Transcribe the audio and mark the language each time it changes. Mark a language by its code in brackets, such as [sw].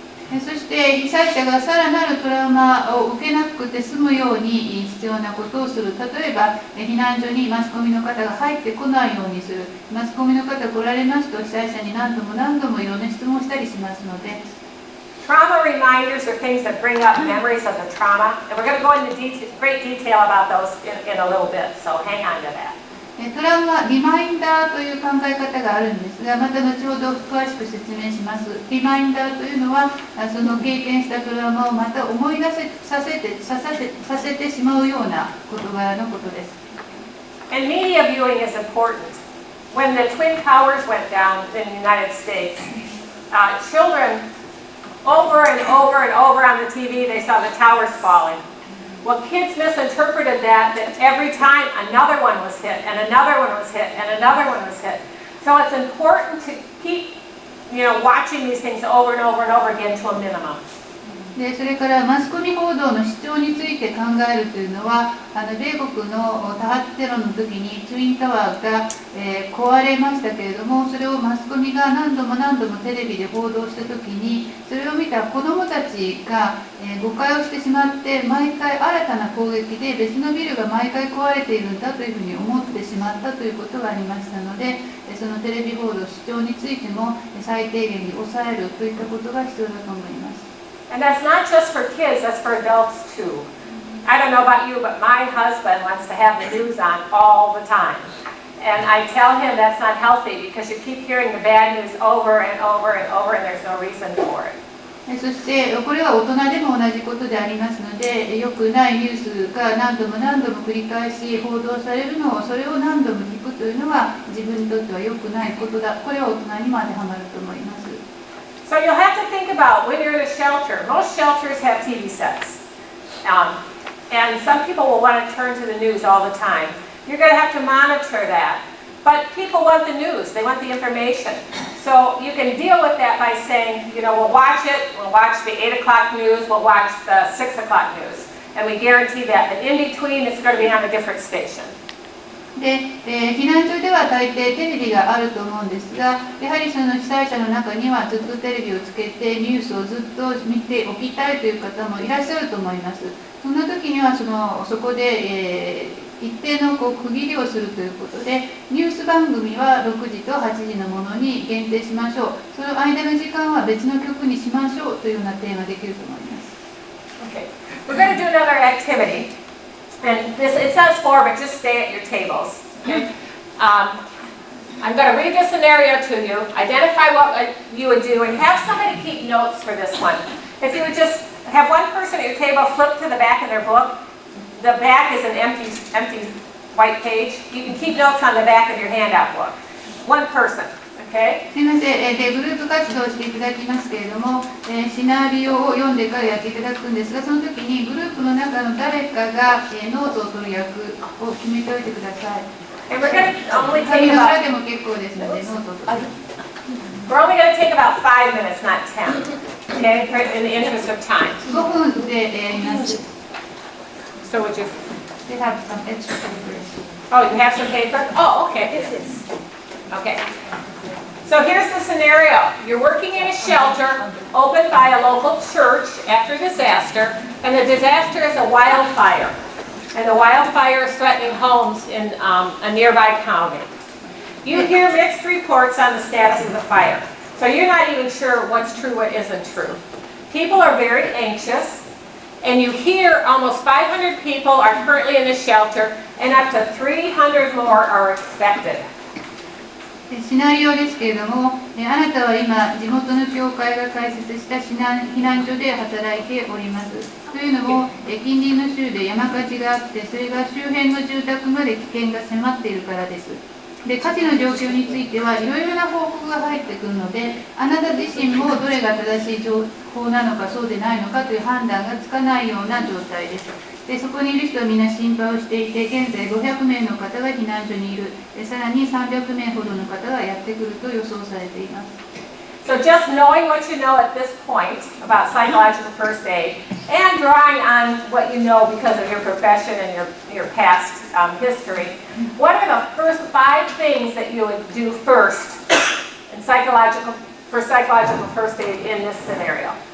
[ja] そして被災者がさらなるトラウマを受けなくて済むように必要なことをする。例えば避難所にマスコミの方が入ってこないようにする。マスコミの方来られますと被災者に何度もいろんな質問をしたりしますので。 [en] Trauma reminders are things that bring up memories of the trauma, and we're going to go into great detail about those in a little bit, so hang on to that. [ja] トラウマリマインダーという考え方があるんですが、また後ほど詳しく説明します。リマインダーというのはその経験したトラウマをまた思い出させてしまうような事柄のことです。 [en] And media viewing is important. When the Twin Towers went down in the United States, children over and over on the TV, they saw the towers falling. Well, kids misinterpreted that every time another one was hit, and another one was hit, and another one was hit. So it's important to keep, watching these things over and over again to a minimum. [ja] でそれからマスコミ報道の主張について考えるというのは米国の多発テロの時にツインタワーが、壊れましたけれども、それをマスコミが何度もテレビで報道した時にそれを見た子どもたちが、誤解をしてしまって毎回新たな攻撃で別のビルが毎回壊れているんだというふうに思ってしまったということがありましたので、そのテレビ報道、視聴についても最低限に抑えるといったことが必要だと思います。 [en] And that's not just for kids, that's for adults too. I don't know about you, but my husband wants to have the news on all the time. And I tell him that's not healthy because you keep hearing the bad news over and over and over and there's no reason for it. [ja] そしてこれは大人でも同じことでありますので、良くないニュースが何度も何度も繰り返し報道されるのを、それを何度も聞くというのは自分にとっては良くないことだ。これは大人にも当てはまると思います。 [en] So you'll have to think about when you're in a shelter. Most shelters have TV sets. And some people will want to turn to the news all the time. You're going to have to monitor that. But people want the news. They want the information. So you can deal with that by saying, you know, we'll watch it. We'll watch the 8 o'clock news. We'll watch the 6 o'clock news. And we guarantee that. But in between, it's going to be on a different station. [ja] で、避難所では大抵テレビがあると思うんですが、やはりその被災者の中にはずっとテレビをつけてニュースをずっと見ておきたいという方もいらっしゃると思います。そんな時にはそこで、一定の区切りをするということで、ニュース番組は6時と8時のものに限定しましょう。その間の時間は別の曲にしましょうというような提案ができると思います。 [en] Okay. We're going to do another activity. And this, it says 4, but just stay at your tables. Okay? I'm going to read the scenario to you, identify what you would do, and have somebody keep notes for this one. If you would just have one person at your table flip to the back of their book. The back is an empty white page. You can keep notes on the back of your handout book. One person. Okay? [ja] すみません、でグループ活動をしていただきますけれども、シナリオを読んでからやっていただくんですが、その時にグループの中の誰かが、ノートを取る役を決めておいてください。 [en] And we're going to only [ja] 紙 [en] take [ja] の裏 [en] about, [ja] でも結構ですので、ノートを取る。 [en] we're only going to take about 5 minutes, not 10. Okay? In the interest of time. [ja] 5分でやります。 [en] So would you? They have some extra papers. Oh, you have some paper? Oh, okay. Okay. So here's the scenario. You're working in a shelter opened by a local church after disaster, and the disaster is a wildfire. And the wildfire is threatening homes in a nearby county. You hear mixed reports on the status of the fire. So you're not even sure what's true, what isn't true. People are very anxious, and you hear almost 500 people are currently in the shelter, and up to 300 more are expected. [ja] シナリオですけれども、あなたは今、地元の教会が開設した避難所で働いております。というのも、近隣の州で山火事があって、それが周辺の住宅まで危険が迫っているからです。で、火事の状況についてはいろいろな報告が入ってくるので、あなた自身もどれが正しい情報なのかそうでないのかという判断がつかないような状態です。で、そこにいる人はみんな心配をしていて、現在500名の方が避難所にいる。さらに300名ほどの方がやってくると予想されています。 [en] So just knowing what you know at this point about psychological first aid and drawing on what you know because of your profession and your past history, what are the first 5 things that you would do first in psychological first aid in this scenario?